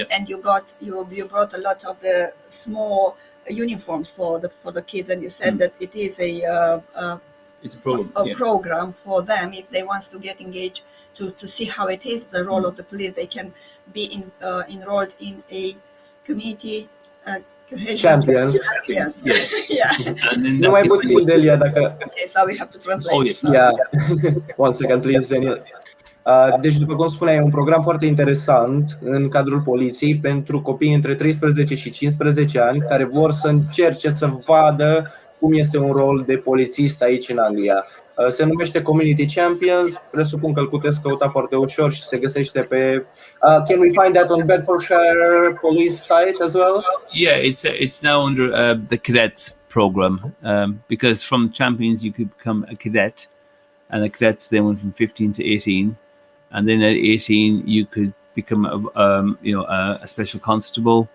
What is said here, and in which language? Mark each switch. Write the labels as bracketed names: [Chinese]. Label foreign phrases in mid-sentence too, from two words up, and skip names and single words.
[English] And you brought a lot of the small uniforms for the kids, and you said that it is it's a program. Program for them if they want to get engaged to see how it is the role of the police. They can be enrolled in a community Champions. Yes. Yeah. [Romanian] Nu mai puțin, Delia, dacă... [English] Okay, so we have to translate. Oh, yes. Yeah. One second, please, Daniel. [Romanian] Deci, după cum spuneai, e un program foarte interesant în cadrul poliției pentru copii între 13 și 15 ani care vor să încerce să vadă cum este un rol de polițist aici în Anglia. Se numește Community Champions, presupun că îl puteți căuta foarte ușor și se găsește pe [English] Can we find that on Bedfordshire Police site as well? Yeah, it's now under the cadets program because from champions you could become a cadet, and the cadets then went from 15 to 18, and then at 18 you could become a special constable.